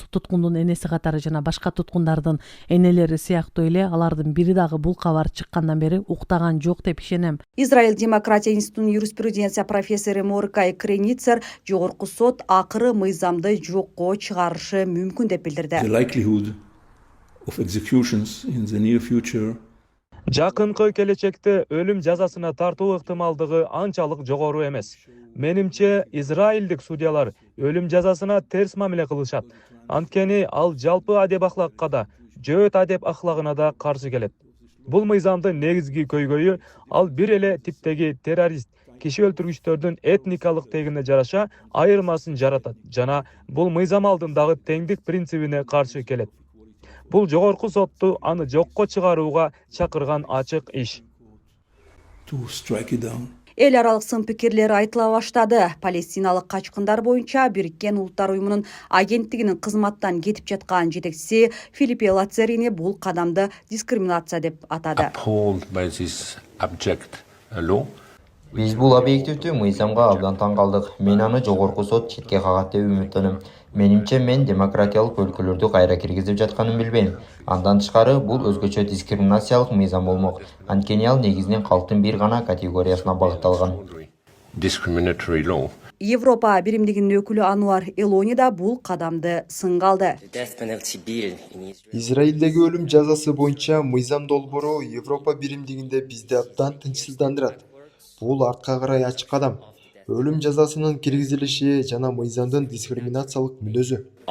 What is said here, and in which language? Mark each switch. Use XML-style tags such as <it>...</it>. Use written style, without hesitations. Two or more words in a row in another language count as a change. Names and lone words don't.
<ky>Туткундун энеси катары жана башка туткундардын энелери сыяктуу эле алардын бири дагы бул кабар чыккандан бери уктаган жок деп ишенем. Израиль демократия институтунун юриспруденция профессору Моркай Креницер жогорку сот акыры мыйзамды жокко чыгарышы мүмкүн деп билдирди.</ky> <en>The likelihood of executions in the near future</en> <ky>Жакынкы келечекте өлүм жазасына тартуу ыктымалдыгы анчалык жогору эмес. Менимче израилдик судьялар өлүм жазасына терс мамиле кылышат. Анткени ал жалпы адеп ахлакка да, жөөт адеп ахлагына да каршы келет. Бул мыйзамдын негизги көйгөйү ал бир эле типтеги террорист, киши өлтүргүчтөрдүн этникалык тегине жараша айырмасын жаратат жана бул мыйзам алдындагы теңдик принцибине каршы келет. Бул жогорку сотту аны жокко чыгарууга чакырган ачык иш.</ky> <en>to strike it down.</en> <ky>Эл аралык сын пикирлер айтыла баштады. Палестиналык качкындар боюнча Бириккен Улуттар Уюмунун агенттигинин кызматтан кетип жаткан жетекчиси Филиппе Лацерини бул кадамды дискриминация деп атады.</ky> <en>Appalled by this abject law.</en> <ky>Биз бул объективдүү мыйзамга абдан таң калдык. Мен аны жогорку сот четке кагат деп үмүттөнөм. Менимче мен демократиялык өлкөлөрдү кайра киргизип жатканын билбейм. Андан тышкары бул өзгөчө дискриминациялык мыйзам болмок. Анткени ал негизинен калктын бир гана категориясына багытталган.</ky> <en>Discriminatory law.</en> <ky>Европа биримдигинин өкүлү Ануар Элони да бул кадамды сынга алды. Израилдеги өлүм жазасы боюнча мыйзам долбоору Европа биримдигинде бизди абдан тынчсыздандырат. Бул артка карай ачык кадам. Өлүм жазасынын киргизилиши жана мыйзамдын дискриминациялык мүнөзү.</ky>